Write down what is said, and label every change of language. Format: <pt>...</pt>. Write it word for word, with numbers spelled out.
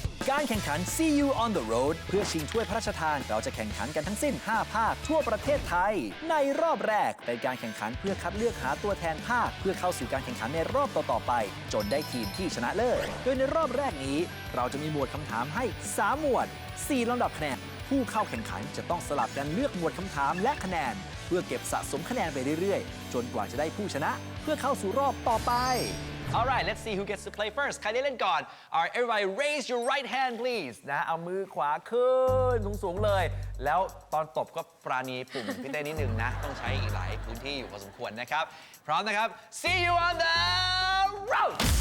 <th>การแข่งขัน See You on the Road เพื่อชิงถ้วยพระราชทานเราจะแข่งขันกันทั้งสิ้นห้าภาคทั่วประเทศไทยในรอบแรกเป็นการแข่งขันเพื่อคัดเลือกหาตัวแทนภาคเพื่อเข้าสู่การแข่งขันในรอบต่อๆไปจนได้ทีมที่ชนะเลิศโดยในรอบแรกนี้เราจะมีหมวดคำถามให้สามหมวดสี่ลำดับคะแนนผู้เข้าแข่งขันจะต้องสลับกันเลือกหมวดคำถามและคะแนนเพื่อเก็บสะสมคะแนนไปเรื่อยๆจนกว่าจะได้ผู้ชนะเพื่อเข้าสู่รอบต่อไป</th> <en>All right, let's see who gets to play first.</en> <th>ใครได้เล่นก่อน</th> <en>All right, everybody raise your right hand, please.</en> <th>นะเอามือขวาขึ้นสูงๆเลยแล้วตอนตบก็ปราณีปุ่มพี่เต้นิดนึงนะต้องใช้อีกหลายพื้นที่อยู่พอสมควรนะครับพร้อมนะครับ</th> <en>See you on the road.</en>